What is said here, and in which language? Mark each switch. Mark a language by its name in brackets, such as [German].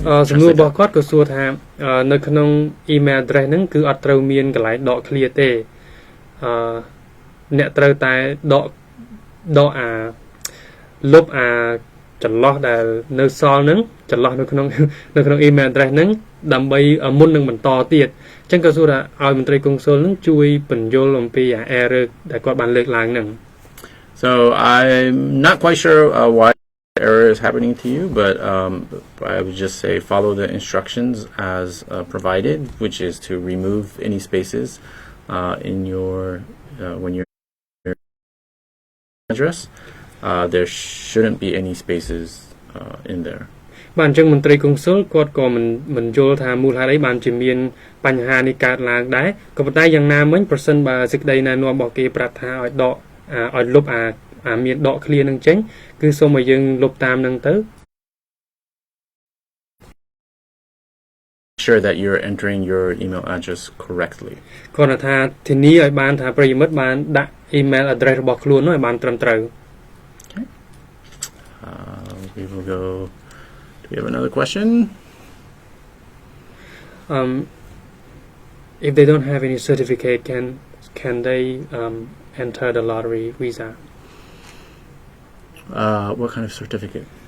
[Khmer] សំណួររបស់គាត់ក៏សួរថានៅក្នុង email address ហ្នឹងគឺអត់ត្រូវមានកន្លែងដក clear ទេអ្នកត្រូវតែដកលុបចន្លោះដែលនៅសល់ហ្នឹងចន្លោះនៅក្នុង email address ហ្នឹងដើម្បីមុននឹងបន្តទៀតអញ្ចឹងក៏សួរថាឲ្យមន្ត្រីកុងស៊ុលហ្នឹងជួយបញ្យល់អំពី error ដែលគាត់បានលើកឡើងហ្នឹង [English] So I'm not quite sure why the error is happening to you, but I would just say follow the instructions as provided, which is to remove any spaces in your when you're address. There shouldn't be any spaces in there. [Khmer] បាទអញ្ចឹងមន្ត្រីកុងស៊ុលគាត់ក៏មិនយល់ថាមូលហេតុអីបានជាមានបញ្ហានេះកើតឡើងដែរក៏ប៉ុន្តែយ៉ាងណាមិញប្រសិនបើសេចក្តីណែនាំរបស់គេប្រាប់ថាឲ្យដកឲ្យលុបមានដក clear នឹងចេញគឺសូមឲ្យយើងលុបតាមនឹងទៅ [English] Sure that you're entering your email address correctly. [Khmer] គាត់ថាធានាឲ្យបានថាប្រិយមិត្តបានដាក់ email address របស់ខ្លួននោះឲ្យបានត្រឹមត្រូវ [English] Okay. We will go. Do we have another question? if they don't have any certificate, can they enter the lottery visa? What kind of certificate?